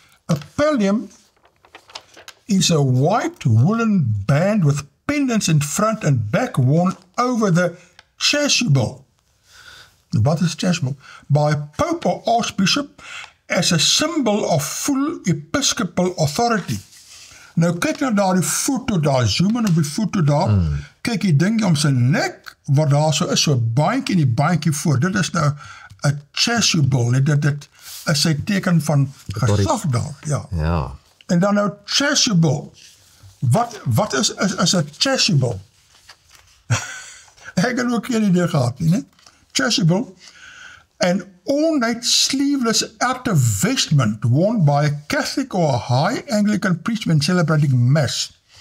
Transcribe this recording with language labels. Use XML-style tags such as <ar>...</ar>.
<en>A pallium is a white woolen band with pendants in front and back worn over the chasuble.</en> <af>Wat is chasuble?</af> <en>By a pope or archbishop as a symbol of full episcopal authority.</en> <af>Nou kyk na daar die foto daar, zoom in op die foto daar, kyk die ding om sy nek, wat daar so is, so baantjie en die baantjie voor, dit is nou 'n chasuble, dit is sy teken van gesag daar, ja. Ja. En dan nou chasuble. Wat is 'n chasuble? Ek het ook geen idee gehad nie, né?</af> <en>Chasuble, an ornate sleeveless outer vestment worn by a Catholic or a high Anglican priest when celebrating mass.</en>